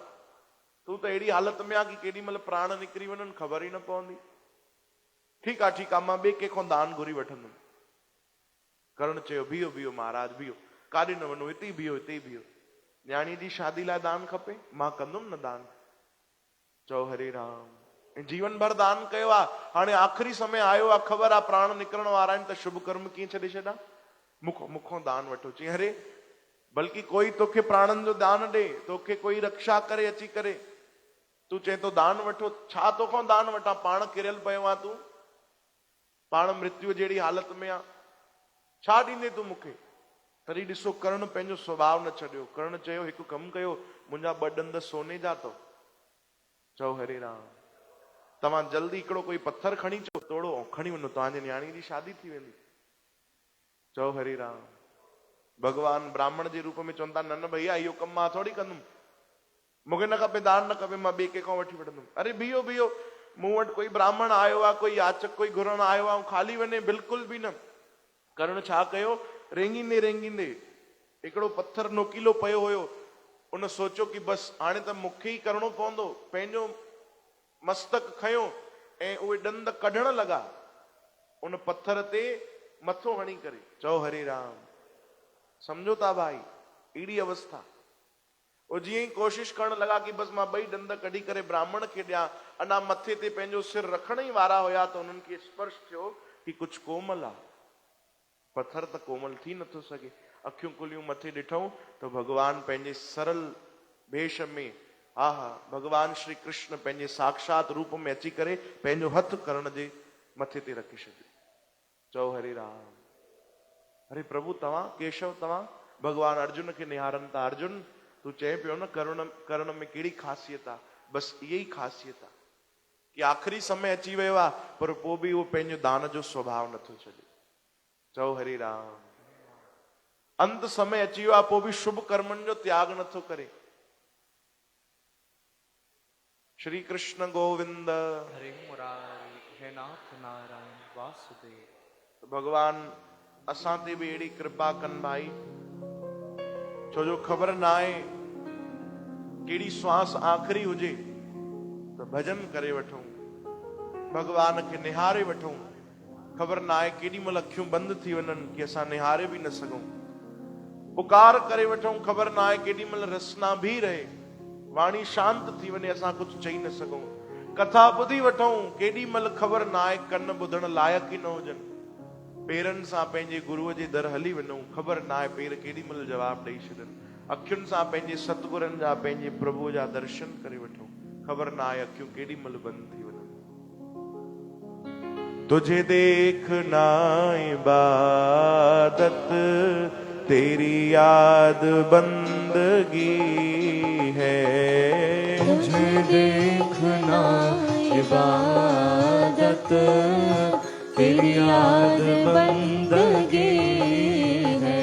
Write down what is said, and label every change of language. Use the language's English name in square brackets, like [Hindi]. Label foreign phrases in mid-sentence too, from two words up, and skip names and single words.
[Sindhi] तूं त अहिड़ी हालत में आहे कि केॾी महिल प्राण निकिरी वञनि ख़बर ई न पवंदी। ठीकु आहे ठीकु आहे, मां ॿिए कंहिंखां दान घुरी वठंदुमि। कर्ण चयो, बीहो बीहो महाराज बीहो, काॾे न वञो, हिते ई बीहो, हिते ई बीहो। न्याणी जी शादी लाइ दान खपे, मां कंदुमि न दान। चओ हरे राम। जीवन भर दान कयो आहे, हाणे आख़िरी समय आयो आहे, ख़बर आहे प्राण निकिरण वारा आहिनि, त शुभ कर्म कीअं छॾे छॾां? मुखों दान वठो। चई अरे बल्कि कोई तोखे प्राणनि जो दान ॾे, तोखे कोई रक्षा करे अची करे, तूं चए तो दान वठो। छा तोखां दान वठां? पाण किरियल पियो आहे तूं, पाण मृत्यु जहिड़ी हालत में आहे, छा ॾींदे तूं मूंखे? तॾहिं ॾिसो कर्ण पंहिंजो स्वभाव न छॾियो। कर्ण चयो, हिकु कमु कयो, मुंहिंजा ॿ ॾंद सोने जा अथव। चओ हरे राम। तव्हां जल्दी हिकिड़ो कोई पत्थर खणी अचो, तोड़ो ऐं खणी वञो, तव्हांजी न्याणी जी शादी थी वेंदी। चओ हरे राम। भगवान ब्राह्मण जे रूप में चवनि था, न न भैया इहो कमु मां थोड़ी कंदुमि, मूंखे न खपे, दान न खपे, मां ॿिए कंहिंखां वठी वठंदुमि। अरे बीहो बीहो, मूं वटि कोई ब्राह्मण आयो आहे, कोई याचक कोई घुरण आयो आहे, खाली वञे? बिल्कुलु बि न। कर्ण छा कयो? रेंगींदे रेंगींदे हिकिड़ो पत्थर नोकीलो पियो हुयो, उन सोचियो कि बसि हाणे त मूंखे ई करिणो पवंदो। पंहिंजो मस्तक खयो ऐं उहे ॾंद कढण लॻा उन पत्थर ते मथो हणी करे। चओ हरे राम। समझो था भाई, अहिड़ी अवस्था। वो जीअं ई कोशिश करण लॻा कि बसि मां ॿई ॾंद कढी करे ब्राह्मण खे ॾियां, अञा मथे ते पंहिंजो सिर रखण ई वारा हुया त उन्हनि खे स्पर्श थियो कि कुझु कोमल आहे। पत्थर त कोमल थी नथो सघे। अखियूं खुलियूं, मथे ॾिठऊं त भगवान पंहिंजे सरल भेष में, हा हा, भगवान श्री कृष्ण पंहिंजे साक्षात रूप में अची करे पंहिंजो हथ कर्ण जे मथे ते रखी छॾियो। चओ हरे राम। अरे प्रभु तव्हां केशव, तव्हां? भगवान अर्जुन खे निहारनि था। अर्जुन तूं चए पियो न कर्ण में कहिड़ी ख़ासियत आहे? बसि इहा ई ख़ासियत आहे कि आख़िरी समय अची वियो आहे, पर पोइ बि उहो पंहिंजो दान जो स्वभाव नथो छॾे। चओ हरे राम। अंत समय अची वियो आहे पोइ बि शुभ कर्मनि जो त्याग नथो करे। श्री कृष्ण गोविंद हरे मुरारी हे नाथ नारायण वासुदेव। भगवान असां ते बि अहिड़ी कृपा कनि भाई, छो जो ख़बर न आहे कहिड़ी श्वास आख़िरी हुजे त भजन करे वठूं, भगवान खे निहारे वठूं। ख़बर न आहे केॾी महिल अखियूं बंदि थी वञनि कि असां निहारे बि न सघूं। पुकार करे वठूं, ख़बर न आहे केॾी महिल रसना भी रहे, वाणी शांत थी वञे, असां कुझु चई न सघूं। कथा ॿुधी वठूं, केॾी महिल ख़बर न आहे कन ॿुधण लाइक़ु ई न हुजनि। पेरनि सां पंहिंजे गुरूअ जे दर हली वञूं, ख़बर न आहे पेर केॾी महिल जवाबु ॾेई छॾनि। अखियुनि सां पंहिंजे सतगुरनि जा, पंहिंजे प्रभुअ जा दर्शन करे वठूं, ख़बर न आहे अखियूं केॾी महिल बंदि थी वञनि। [Hindi] तुझे देखना इबादत, तेरी याद बंदगी है। [Sindhi] तुझे देखना इबादत, तेरी याद बंदगी है।